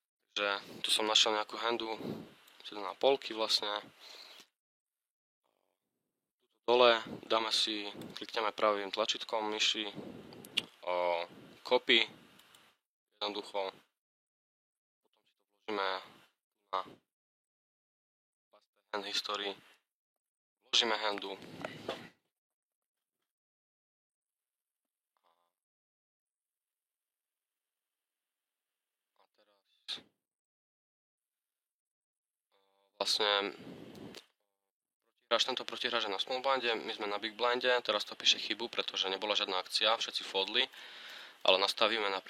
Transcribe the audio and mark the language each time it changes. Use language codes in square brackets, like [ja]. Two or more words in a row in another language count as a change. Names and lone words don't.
[sk] Takže tu som našiel nejakú handu, na polky vlastne. Dole dáme si, klikneme pravým tlačítkom myši o copy, jednoducho, potom si to vložíme na [en] paste hand history, [sk] vložíme handu a teraz vlastne tento protihráč je na [en] small blinde, [sk] my sme na [en] big blinde, [sk] teraz to píše chybu, pretože nebola žiadna akcia, všetci foldli, ale nastavíme